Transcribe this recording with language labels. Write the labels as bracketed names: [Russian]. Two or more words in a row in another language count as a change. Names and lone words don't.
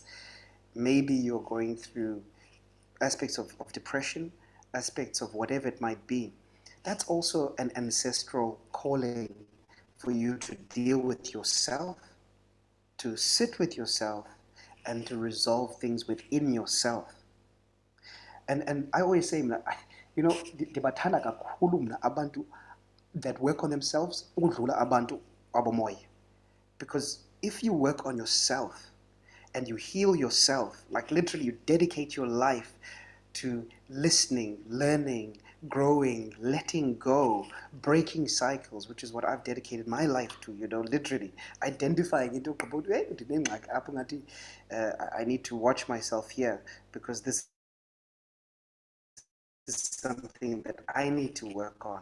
[English] Maybe you're going through aspects of depression, aspects of whatever it might be. That's also an ancestral calling for you to deal with yourself, to sit with yourself, and to resolve things within yourself. And I always say, you know, [Xhosa] ndibathanda kakhulu mna abantu [English] that work on themselves [Xhosa] ukudlula abantu abomoya. [English] Because if you work on yourself and you heal yourself, like literally you dedicate your life to listening, learning, growing, letting go, breaking cycles, which is what I've dedicated my life to, you know, literally identifying into I need to watch myself here because this is something that I need to work on.